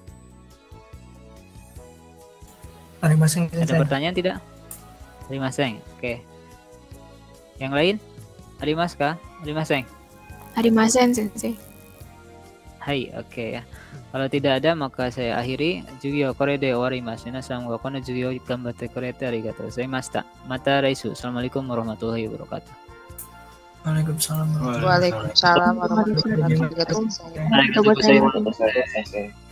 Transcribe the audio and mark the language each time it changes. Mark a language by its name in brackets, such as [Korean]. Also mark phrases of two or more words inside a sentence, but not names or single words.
[Indonesian] Ada pertanyaan tidak? Arimaseng. Oke. Yang lain? [Japanese] ありますか? ありません. ありません、先生. [Indonesian] Hai, oke ya. Kalau tidak ada maka saya akhiri. [Japanese] 授業これで終わります。皆さんはこの授業頑張ってくれてありがとうございました. また来週. [Arabic] السلام عليكم ورحمة الله وبركاته. وعليكم السلام. وعليكم السلام ورحمة الله وبركاته.